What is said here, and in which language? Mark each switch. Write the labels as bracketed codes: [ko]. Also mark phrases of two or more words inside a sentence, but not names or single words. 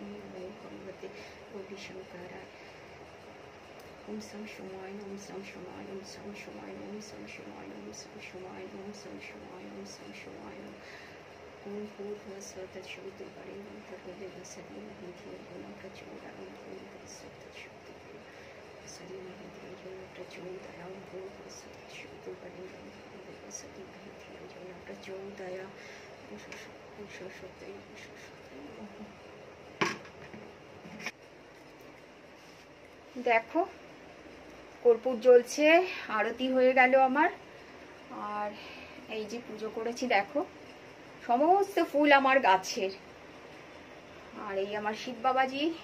[sa] नमो भगवते गौरीशंकराय ओम सं शिवाय ओम सं शिवाय ओम सं शिवाय ओम सं शिवाय ओम सं शिवाय ओम सं शिवाय ओम सं शिवाय ओम भूर्भुवस्सुः तत्सवितुर्वरेण्यं भर्गो देवस्य धीमहि धियो न प्रचोदयात् ओम भूर्भुवस्सुः तत्सवितुर्वरेण्यं धियो न प्रचोदयात् ओम भूर्भुवस्सुः तत्सवितुर्वरेण्यं भर्गो देवस्य धीमहि धियो न प्रचोदयात् [bn] देखो কর্পূর জ্বলছে আরতি হয়ে গেল আমার আর এই যে পুজো করেছি দেখো সমস্ত ফুল আমার গাছের আর এই আমার শিব বাবাজি